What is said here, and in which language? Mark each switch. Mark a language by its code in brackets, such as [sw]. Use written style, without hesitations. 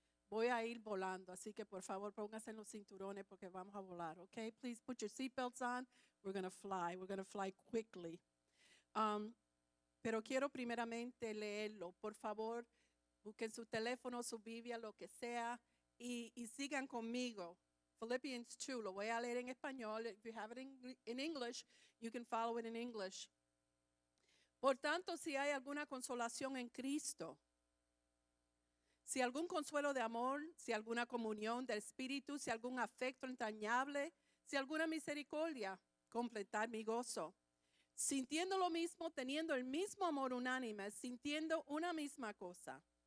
[es] Voy a ir volando, así que por favor pónganse en los cinturones porque vamos a volar, okay? [en] Please put your seatbelts on. We're going to fly. We're going to fly quickly. [es] Pero quiero primeramente leerlo. Por favor, busquen su teléfono, su Biblia, lo que sea, y sigan conmigo. Philippians 2, lo voy a leer en español. [en] If you have it in English, you can follow it in English. [es] Por tanto, si hay alguna consolación en Cristo, si algún consuelo de amor, si alguna comunión del Espíritu, si algún afecto entrañable, si alguna misericordia, completar mi gozo. Sintiendo lo mismo, teniendo el mismo amor unánime, sintiendo una misma cosa.